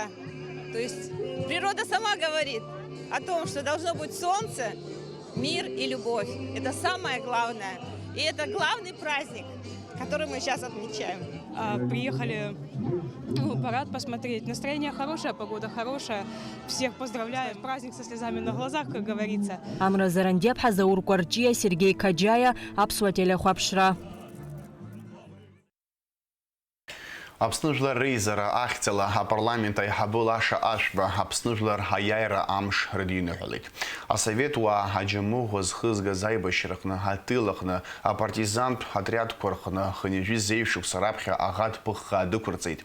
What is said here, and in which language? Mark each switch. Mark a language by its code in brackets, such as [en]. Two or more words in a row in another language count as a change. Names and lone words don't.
[ru] То есть природа сама говорит о том, что должно быть солнце, мир и любовь. Это самое главное. И это главный праздник, который мы сейчас отмечаем. Приехали парад посмотреть. Настроение хорошее, погода хорошая. Всех поздравляю. Праздник со слезами на глазах, как говорится. [ab] Амра Зарандепха, Заур Кварчия, Сергей Каджая, Аԥсуа телехәаԥшра. Аԥсны жәлар реизара ахьӡала апарламент аиҳабы Лаша Ашәба Аԥсны жәлар аиааира амш рыдиныҳәалеит. Асовет уаа аџьамыӷәа зхызгаз аибашьраҟны, атыл аҟны, апартизантә отрядқәа рҟны хынҩажәи зеиԥшықәса раԥхьа аӷа ԥыххаа дықәырҵеит.